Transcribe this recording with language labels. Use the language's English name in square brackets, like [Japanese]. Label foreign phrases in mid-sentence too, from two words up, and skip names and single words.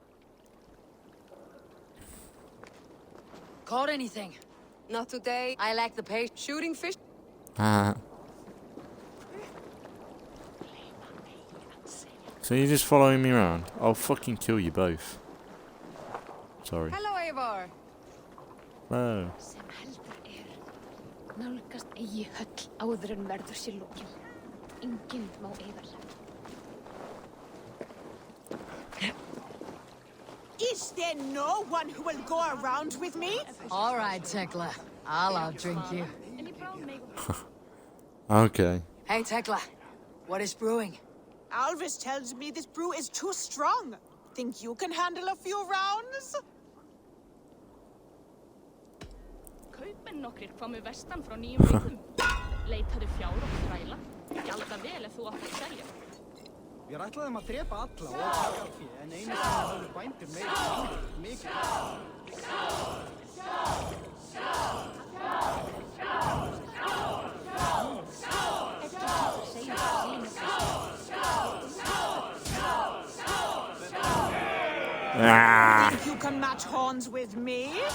[English] Caught anything? Not today. I lack the patience. Shooting fish. Ah. So you're just following me around? I'll fucking kill you both. Sorry. Hello, Eivor. Whoa. [Icelandic] Sem heldur nálgast eigi höll áður en verður sér lokið. Enginn má eyða sér. [English] Is there no one who will go around with me? All right, Tekla. I'll outdrink you. Okay. Hey, Tekla. What is brewing? Alvis tells me this brew is too strong. Think you can handle a few rounds? [Icelandic] Kaupmenn nokkrir komu vestan frá nýjum byggðum. Leitaðu fjár og þræla. Gjalda vel ef þú átt að selja. Við ætlaðum að drepa alla og taka fé, en einu sinni höfðu bændur meira mikið. [English] Think you can match horns with me?